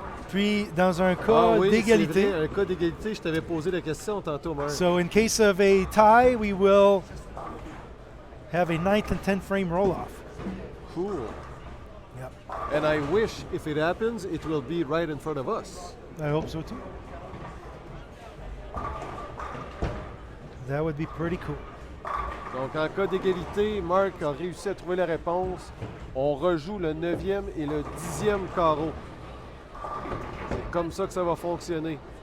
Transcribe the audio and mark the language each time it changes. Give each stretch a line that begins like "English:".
French: Puis dans un cas d'égalité. Un cas d'égalité, je t'avais posé la question tantôt, Marc.
English: So in case of a tie, we will have a 9th and 10th frame roll-off. Cool. Yep. And I wish if it happens, it will be right in front of us. I hope so too. That would be pretty cool.
French: Donc, en cas d'égalité, Marc a réussi à trouver la réponse. On rejoue le 9e et le 10e carreau. C'est comme ça que ça va fonctionner.